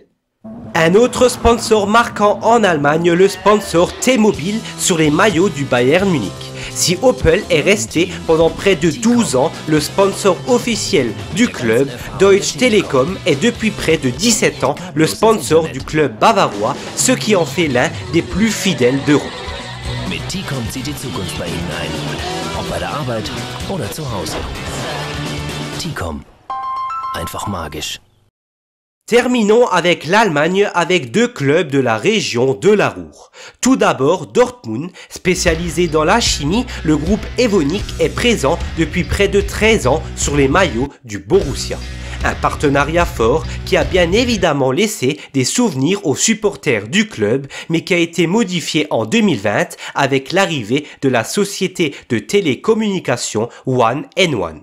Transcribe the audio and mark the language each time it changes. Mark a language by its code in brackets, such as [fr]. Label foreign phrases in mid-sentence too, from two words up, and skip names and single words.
[fr] Un autre sponsor marquant en Allemagne, le sponsor T-Mobile sur les maillots du Bayern Munich. Si Opel est resté pendant près de 12 ans le sponsor officiel du club, Deutsche Telekom est depuis près de 17 ans le sponsor du club bavarois, ce qui en fait l'un des plus fidèles d'Europe. [de] Mit T-Com zieht die Zukunft bei Ihnen ein. Ob bei der Arbeit oder zu Hause. T-Com. Einfach magisch. [fr] Terminons avec l'Allemagne avec 2 clubs de la région de la Ruhr. Tout d'abord Dortmund, spécialisé dans la chimie, le groupe Evonik est présent depuis près de 13 ans sur les maillots du Borussia. Un partenariat fort qui a bien évidemment laissé des souvenirs aux supporters du club, mais qui a été modifié en 2020 avec l'arrivée de la société de télécommunications One & One.